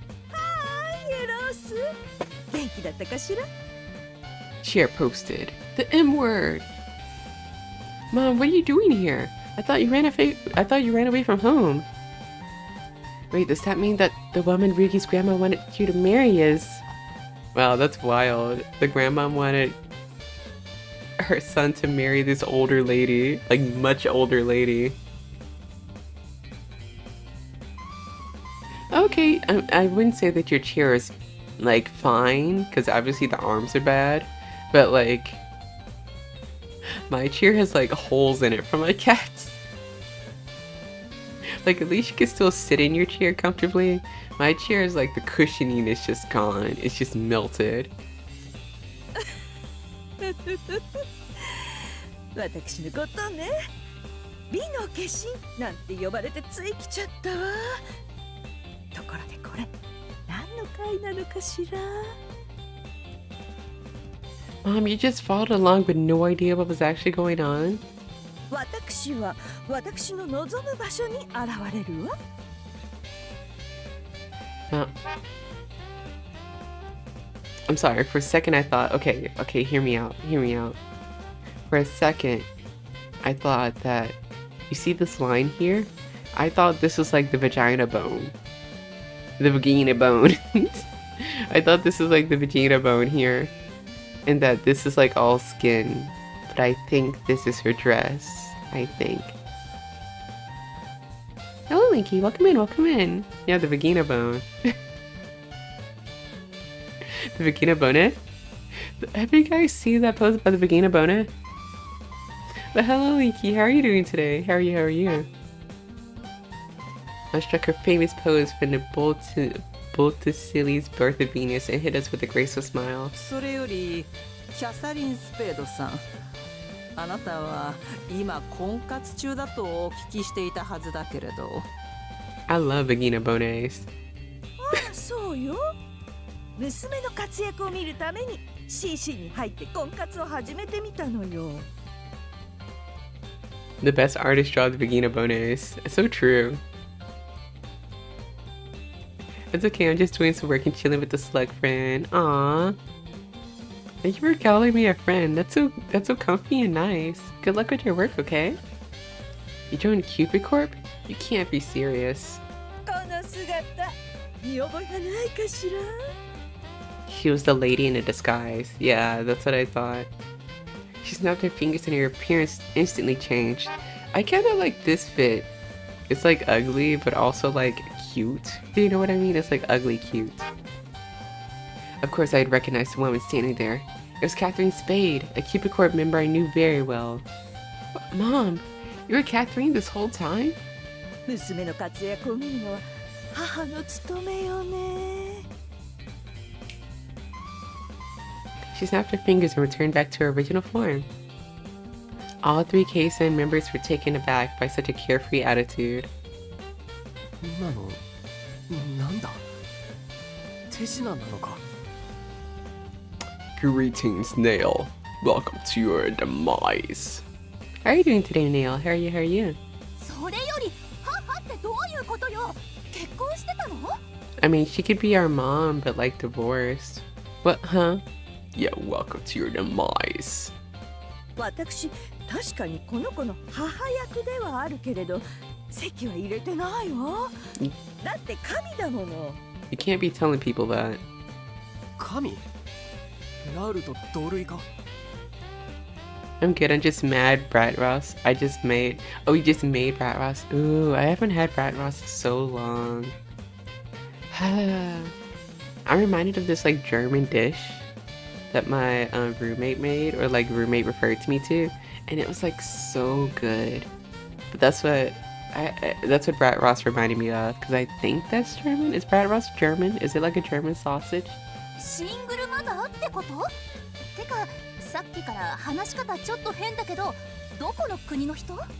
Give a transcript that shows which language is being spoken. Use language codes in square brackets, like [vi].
[ja] エロス、元気だったかしら？ [en] Chair posted. The M word. Mom, what are you doing here? I thought you ran away from home. Wait, does that mean that the woman Ryuki's grandma wanted you to marry is... Wow, that's wild. The grandma wanted her son to marry this older lady. Like, much older lady. Okay, I wouldn't say that your chair is, like, fine. Because obviously the arms are bad. But, like... My chair has, like, holes in it from my cats. Like, at least you can still sit in your chair comfortably. My chair is like the cushioning is just gone. It's just melted. [ja] 私のことね。美の化身なんて呼ばれてつい来ちゃったわ。ところでこれ何の会なのかしら？ [en] Mom, you just followed along with no idea what was actually going on? [ja] 私は私の望む場所に現れるわ。 [en] I'm sorry, for a second I thought, okay, hear me out. For a second, I thought that, you see this line here? I thought this was like the vagina bone. The vagina bone. I thought this was like the vagina bone here. And that this is like all skin. But I think this is her dress. I think. Hello, Linky. Welcome in. Yeah, the vagina bone. The vagina bone? Have you guys seen that pose by the vagina bone? But hello, Linky. How are you doing today? How are you? I struck her famous pose from the Botticelli's Birth of Venus and hit us with a graceful smile. [ja] それよりキャサリン・スペードさん、あなたは今婚活中だとお聞きしていたはずだけれど。 [en] I love vagina bones. [ja] ああ、そうよ。娘の活躍を見るために CC に入って婚活を始めてみたのよ。 [en] The best artist draw the Vagina bonus. It's so true. It's okay, I'm just doing some work and chilling with the slug friend. Aww. Thank you for calling me a friend. That's so comfy and nice. Good luck with your work, okay? You joined Cupid Corp? You can't be serious. [ja] この姿見覚えがないかしら。 [en] She was the lady in a disguise. Yeah, that's what I thought. She snapped her fingers and her appearance instantly changed. I kinda like this fit. It's like ugly, but also like cute. Do you know what I mean? It's like ugly cute. Of course, I had recognized the woman standing there. It was Catherine Spade, a Cupid Corp member I knew very well. Mom, you were Catherine this whole time? [ja] 娘の活躍を見るのは母の務めよね。 [en] She snapped her fingers and returned back to her original form. All three KSN members were taken aback by such a carefree attitude. [ja] 今のなんだ手品なのか。 [en] Greetings, Nail. Welcome to your demise. How are you doing today, Nail? How are you? How are you? [ja] それより母ってどういうことよ。結婚してたの？ [en] I mean, she could be our mom, but like divorced. What, huh? Yeah, welcome to your demise. [ja] 私確かにこの子の母役ではあるけれど籍は入れてないわ。だって神だもの。 [en] You can't be telling people that. [ja] 神ラウルと同類か。 [en] I'm good, I'm just mad, Brat Ross. Oh, we just made Brat Ross. Ooh, I haven't had Brat Ross in so long. I'm reminded of this like German dish that my roommate made, or like roommate referred to me to, and it was like so good. But that's what Brat Ross reminded me of, because I think that's German. Is Brat Ross German? Is it like a German sausage? [ja] シングルマザーってこと？てかさっきから話し方ちょっと変だけどどこの国の人？